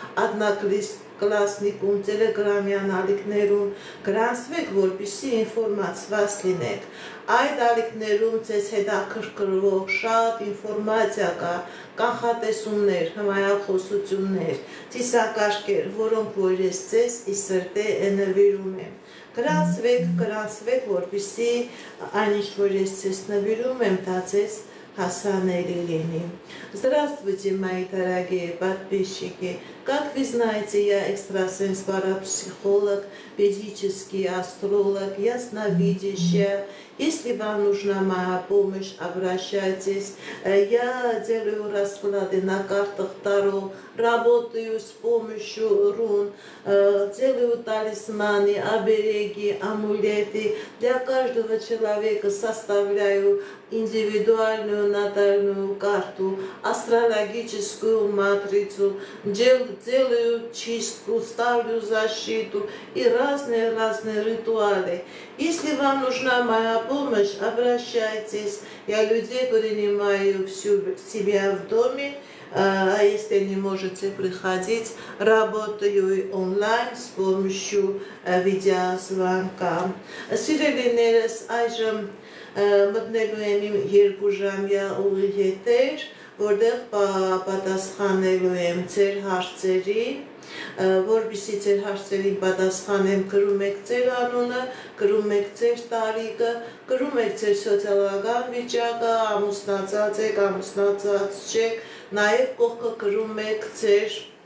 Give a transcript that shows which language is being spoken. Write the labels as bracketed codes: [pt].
[hy] Одноклассникում, Telegram-յան ալիքներում, գրանցվեք, որպեսզի ինֆորմացված լինեք։ Այդ ալիքներում ձեզ հետաքրքրող շատ ինֆորմացիա կա, կանխատեսումներ, հմայախոսություններ, ծիսակարգեր, որոնք որ ես ձեզ ի սրտե նվիրում եմ։ Գրանցվեք, որպեսզի այնինչ, որ ես ձեզ նվիրում եմ, դա ձեզ հասանելի լինի։ [ru] Здравствуйте, мои дорогие подписчики! Как вы знаете, я экстрасенс-парапсихолог, ведический астролог, ясновидящая. Если вам нужна моя помощь, обращайтесь. Я делаю расклады на картах Таро, работаю с помощью рун, делаю талисманы, обереги, амулеты. Для каждого человека составляю индивидуальную натальную карту, астрологическую матрицу, делаю чистку, ставлю защиту и разные ритуалы. Если вам нужна моя помощь, обращайтесь. Я людей принимаю себя в доме, а если не можете приходить, работаю онлайн с помощью видеозвонка. [hy] Սիրելիներս, այժմ մտնելու եմ իմ 2 ժամյա ուղի եթեր, որտեղ պատասխանելու եմ ձեր հարցերին, որպեսզի ձեր հարցերին պատասխանեմ, գրում եք ձեր անունը, գրում եք ձեր տարիքը, գրում եք ձեր սոցիալական վիճակը, ամուսնացած եք, ամուսնացած չեք, նաև կողքը գրում եք ձեր